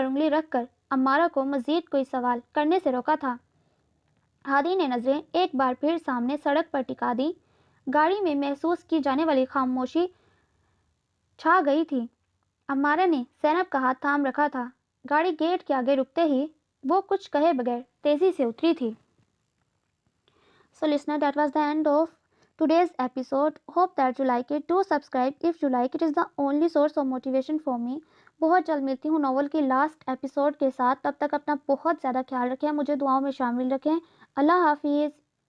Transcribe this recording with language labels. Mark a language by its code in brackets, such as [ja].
[ur] رکھ کر امارہ کو مزید کوئی سوال کرنے سے روکا تھا۔ ہادی نے نظریں ایک بار پھر سامنے سڑک پر ٹکا دی۔ گاڑی میں محسوس کی جانے والی خاموشی چھا گئی تھی۔ امارہ نے زینب کا ہاتھ تھام رکھا تھا۔ گاڑی گیٹ کے آگے رکتے ہی وہ کچھ کہے بغیر تیزی سے اتری تھی۔ [en] So listener, that was the end of today's episode. Hope that you like it. Do subscribe if you like. It is the only source of motivation for me. [ur] بہت جلد ملتی ہوں ناول کی لاسٹ ایپیسوڈ کے ساتھ۔ تب تک اپنا بہت زیادہ خیال رکھیں، مجھے دعاؤں میں شامل رکھیں۔ اللہ حافظ۔